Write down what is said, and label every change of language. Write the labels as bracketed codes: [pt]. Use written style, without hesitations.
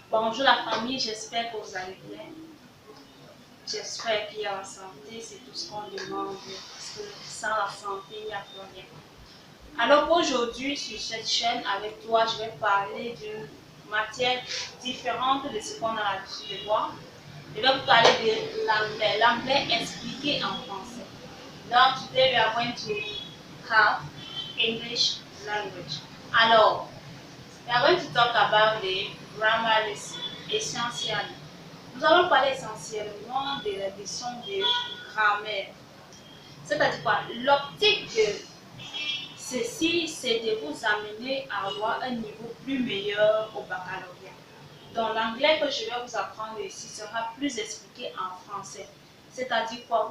[fr] Bonjour la famille, j'espère que vous allez bien. J'espère qu'il y a la santé, c'est tout ce qu'on demande. Parce que sans la santé, il n'y a plus rien. Alors aujourd'hui, sur cette chaîne, avec toi, je vais parler d'une matière différente de ce qu'on a l'habitude de voir. Je vais vous parler de l'anglais, l'anglais expliqué en français. [en] Donc, today we are going to have English language. Alors, we are going to talk about the grammar lesson, essentially. [fr] Nous allons parler essentiellement de la leçon de grammaire. C'est-à-dire quoi? L'optique de ceci, c'est de vous amener à avoir un niveau plus meilleur au baccalauréat. Donc, l'anglais que je vais vous apprendre ici sera plus expliqué en français. C'est-à-dire quoi?